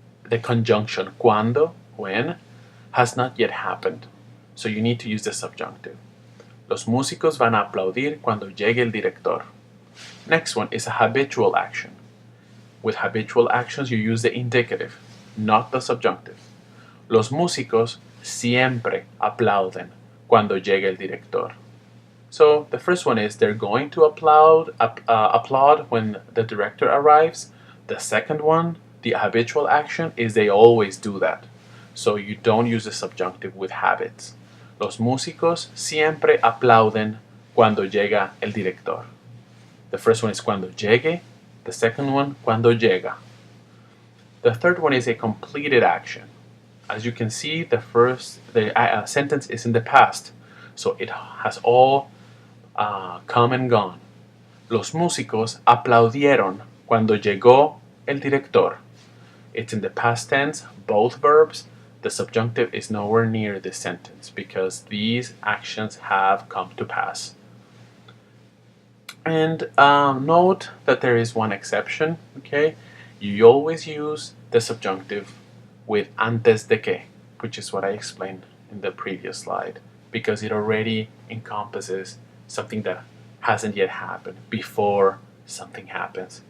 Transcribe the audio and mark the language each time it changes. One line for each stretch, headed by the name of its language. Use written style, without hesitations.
English: the conjunction cuando, when, has not yet happened. So you need to use the subjunctive.
Spanish: Los músicos van a aplaudir cuando llegue el director.
English: Next one is a habitual action. With habitual actions, you use the indicative, not the subjunctive.
Spanish: Los músicos siempre aplauden cuando llegue el director.
English: So the first one is they're going to applaud when the director arrives. The second one, the habitual action, is they always do that. So you don't use the subjunctive with habits.
Spanish: Los músicos siempre aplauden cuando llega el director.
English: The first one is
Spanish: cuando llegue.
English: The second one,
Spanish: cuando llega.
English: The third one is a completed action. As you can see, the sentence is in the past, so it has all come and gone.
Spanish: Los músicos aplaudieron cuando llegó el director.
English: It's in the past tense, both verbs. The subjunctive is nowhere near this sentence because these actions have come to pass. And note that there is one exception, okay? You always use the subjunctive with antes de que, which is what I explained in the previous slide, because it already encompasses something that hasn't yet happened before something happens.